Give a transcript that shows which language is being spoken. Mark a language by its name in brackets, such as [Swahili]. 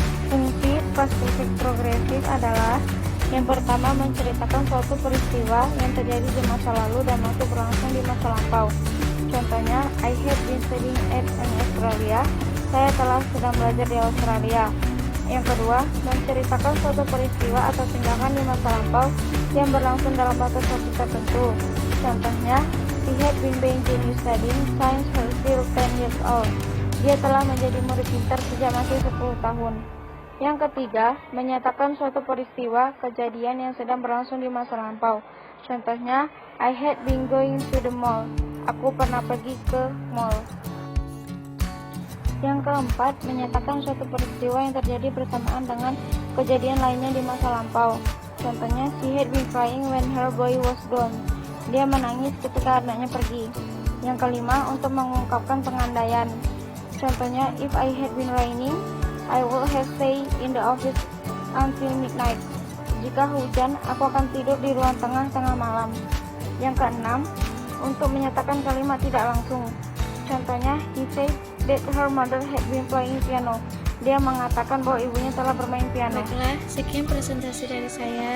[Indonesian] Fungsi past perfect progressive adalah Yang pertama, menceritakan suatu peristiwa yang terjadi di masa lalu dan masih berlangsung di masa lampau. [English] Contohnya, I have been studying at in Australia. [Indonesian] Saya telah sedang belajar di Australia. Yang kedua, menceritakan suatu peristiwa atau tindakan di masa lampau yang berlangsung dalam batas waktu tertentu. [English] Contohnya, he had been beginning studying science until 10 years old. [Indonesian] Dia telah menjadi murid pintar sejak masih 10 tahun. Yang ketiga, menyatakan suatu peristiwa kejadian yang sedang berlangsung di masa lampau. [English] Contohnya, I had been going to the mall. [Indonesian] Aku pernah pergi ke mall. Yang keempat, menyatakan suatu peristiwa yang terjadi bersamaan dengan kejadian lainnya di masa lampau. [English] Contohnya, she had been crying when her boy was gone. [Indonesian] Dia menangis ketika anaknya pergi. Yang kelima, untuk mengungkapkan pengandaian. Contohnya, [English] if I had been raining, I would have stayed in the office until midnight. [Indonesian] Jika hujan, aku akan tidur di ruang tengah malam. Yang keenam, untuk menyatakan kalimat tidak langsung. [English] Contohnya, he said that her mother had been playing piano. [Indonesian] Dia mengatakan bahwa ibunya telah bermain piano. Baiklah, sekian presentasi dari saya.